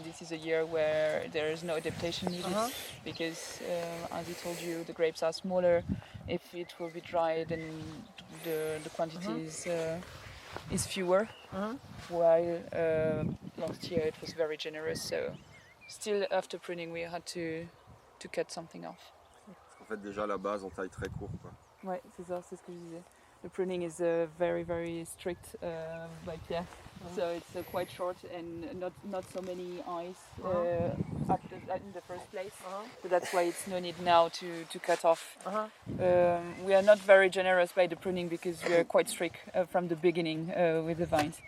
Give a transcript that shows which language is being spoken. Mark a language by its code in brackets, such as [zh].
[en] And this is a year where there is no adaptation needed because, as I told you, the grapes are smaller. If it will be dry, then the quantity is fewer. While last year it was very generous. So, still after pruning, we had to cut something off. [fr] En fait, déjà la base en taille très courte, quoi. Ouais, c'est ça, c'est ce que je disais. [en] The pruning is very, very strict by Pierre. So it's quite short and not so many eyes in the first place. So that's why it's no need now to cut off. We are not very generous by the pruning because we are quite strict from the beginning with the vines.